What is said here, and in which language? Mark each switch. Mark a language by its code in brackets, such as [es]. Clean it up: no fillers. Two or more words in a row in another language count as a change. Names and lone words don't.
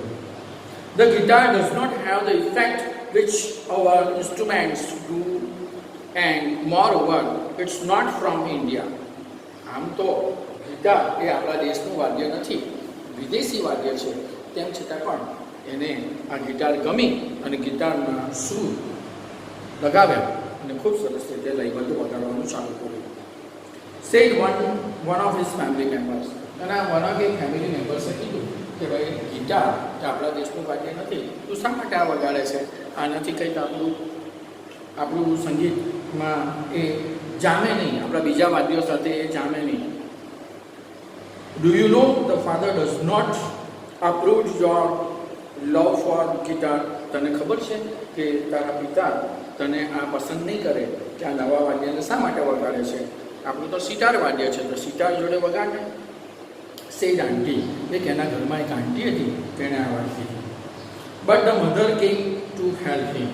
[en] The guitar does not have the effect which our instruments do and moreover it's not from India. [gu] આમ તો ગિટાર એ આપણા દેશનું વાદ્ય નથી, વિદેશી વાદ્ય છે. તેમ છતાં પણ એને આ ગિટાર ગમી અને ગિટારના સૂર લગાવ્યા અને ખૂબ સરસ રીતે લયબદ્ધ વગાડવાનું ચાલુ કર્યું. [en] Said one of his family members. [gu] અને આ [en] one of a family members [gu] કીધું કે ભાઈ ગિટાર એ આપણા દેશનું વાદ્ય નથી, તું શા માટે આ વગાડે છે? આ નથી કંઈક આપણું સંગીતમાં એ જામે નહીં, આપણા બીજા વાદ્યો સાથે એ જામે નહીં. [en] Do you know the father does not approve your love for guitar? [gu] તને ખબર છે કે તારા પિતા તને આ પસંદ નહીં કરે કે આ નવા વાદ્યને શા માટે વગાડે છે? આપણું તો સિતાર વાદ્ય છે, તો સિતાર જોડે વગાડે. સેડ આંટી, એક એના ઘરમાં એક આંટી હતી, તેણે આ વાત કીધી. [en] But the mother came to help him.